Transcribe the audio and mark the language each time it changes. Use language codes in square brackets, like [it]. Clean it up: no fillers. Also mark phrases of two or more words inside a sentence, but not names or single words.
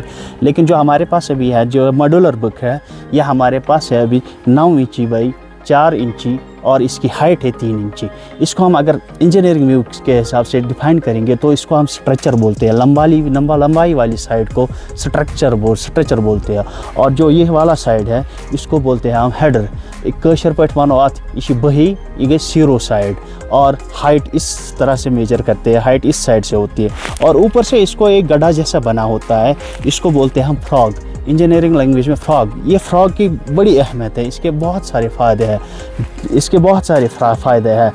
[hi] लेकिन जो हमारे पास अभी है, जो मॉड्यूलर ब्रिक है, यह हमारे पास है अभी 9 इंची बाई 4 इंची, और इसकी हाइट है 3 इंची। इसको हम अगर [en] engineering view [hi] के हिसाब से डिफाइन करेंगे तो इसको हम स्ट्रक्चर बोलते हैं। लंबाई वाली साइड को स्ट्रक्चर बोलते हैं। और जो ये वाला साइड है इसको बोलते हैं हम हेडर। [ks] कशर पे वनो अत यह बही, ये गई सीरो साइड, [hi] और हाइट इस तरह से मेजर करते हैं, हाइट इस साइड से होती है। और ऊपर से इसको एक गड्ढा जैसा बना होता है, इसको बोलते हैं हम फ्रॉग, [en] engineering language [hi] में फ्रॉग। ये फ्रॉग की बड़ी अहमियत है, इसके बहुत सारे फ़ायदे हैं।